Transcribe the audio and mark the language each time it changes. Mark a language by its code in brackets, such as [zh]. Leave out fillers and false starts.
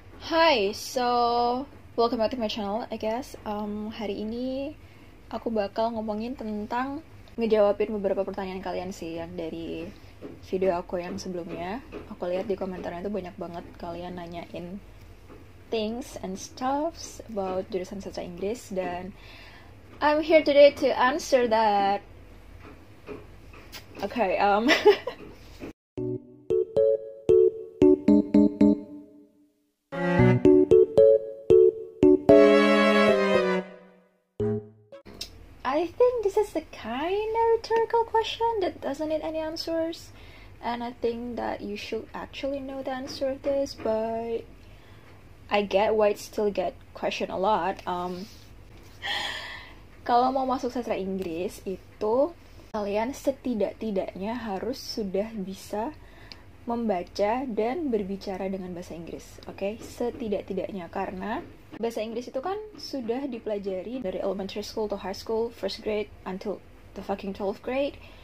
[en] Hi, so welcome back to my channel, I guess. [id] Hari ini aku bakal ngomongin tentang ngejawabin beberapa pertanyaan kalian sih yang dari video aku yang sebelumnya. Aku lihat di komentarnya itu banyak banget kalian nanyain [en] things and stuffs about [id] jurusan sastra Inggris, dan [en] I'm here today to answer that. Okay, I think this is the kind of rhetorical question that doesn't need any answers, and I think that you should actually know the answer of this, but I get why it still get questioned a lot. [id] Kalau mau masuk sastra Inggris itu kalian setidak-tidaknya harus sudah bisa membaca dan berbicara dengan bahasa Inggris, oke? Setidak-tidaknya, karena bahasa Inggris itu kan sudah dipelajari dari [en] elementary school to high school, first grade until the fucking 12th grade.